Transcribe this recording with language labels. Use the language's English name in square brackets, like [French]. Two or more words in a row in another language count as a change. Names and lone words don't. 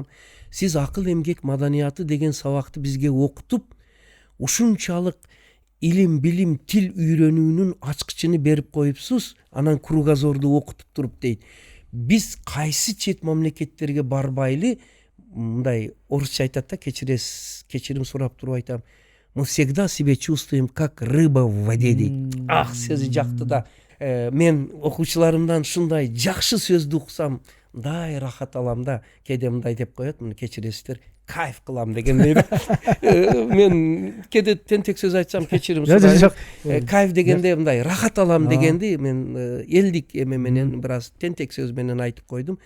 [Kyrgyz] Сиз акыл эмгек маданияты деген сабакты бизге окутуп, ушунчалык илим, билим, тил үйрөнүүнүн ачкычын берип коюпсуз, анан кругозорду окутуп туруп дейт. Биз кайсы чет мамлекеттерге барбайлы, мындай орусча айтат да, кечирим сурап туруп айтам. [Russian] Мы всегда себя чувствуем как рыба в воде дейт. [Kyrgyz] Ах, сөзү жакты да. Мен окуучуларымдан ушундай жакшы сөздү уксам, мындай рахат алам да. Кээде мындай деп коет, муну кечиресиздер, кайф кылам дегендей. Мен кээде тентек сөз айтсам кечирим сурайм. Кайф дегенде мындай рахат алам дегенди мен элдик эме менен бир аз тентек сөз менен айтып койдум.